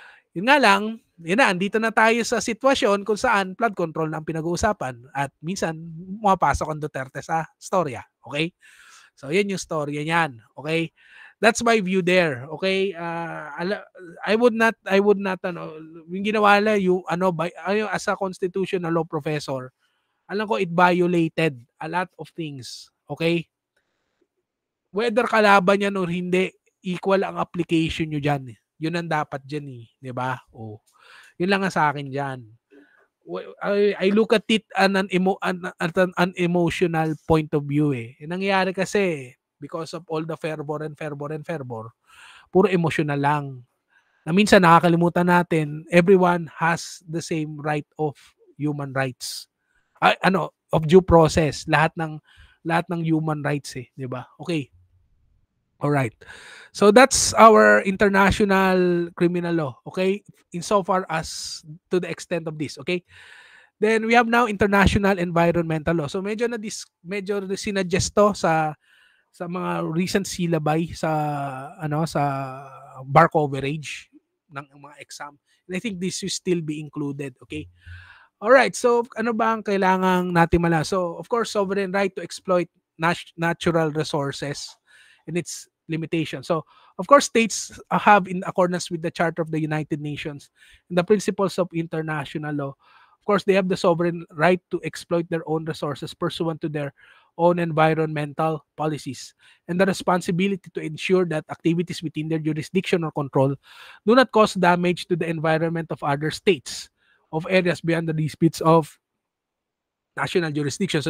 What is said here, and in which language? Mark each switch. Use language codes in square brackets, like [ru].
[tl] Yun nga lang, yun na, andito na tayo sa sitwasyon kung saan flood control na ang pinag-uusapan at minsan pumapasok ang Duterte sa storya. [en] Okay? So, [tl] yan yung storya niyan. [en] Okay? That's my view there. Okay? I would not, [tl] yung ginawa nila, yung, [en] as a constitutional law professor, [tl] alam ko [en] it violated a lot of things. [tl] Okay? Whether kalaban yan or hindi, equal ang application nyo dyan. Yun ang dapat dyan eh. Diba? Oh. Yun lang ang sa akin dyan. [en] I look at it at an emotional point of view eh. [tl] Yung nangyayari kasi, [en] because of all the fervor, [tl] puro emotional lang. Na minsan nakakalimutan natin, [en] everyone has the same right of human rights. Of due process. [tl] Lahat ng [en] human rights [tl] eh. Diba? [en] Okay. All right. So that's our international criminal law, okay? Insofar as to the extent of this, okay? Then we have now international environmental law. [tl] So medyo sinuggest to sa mga recent syllabi sa sa bar coverage ng mga exam. [en] And I think this will still be included, okay? All right. [tl] So ano ba ang kailangang natin malaman? [en] So of course, sovereign right to exploit natural resources and its limitation. So, of course, states have, in accordance with the Charter of the United Nations and the principles of international law, of course, they have the sovereign right to exploit their own resources pursuant to their own environmental policies and the responsibility to ensure that activities within their jurisdiction or control do not cause damage to the environment of other states of areas beyond the disputes of national jurisdiction.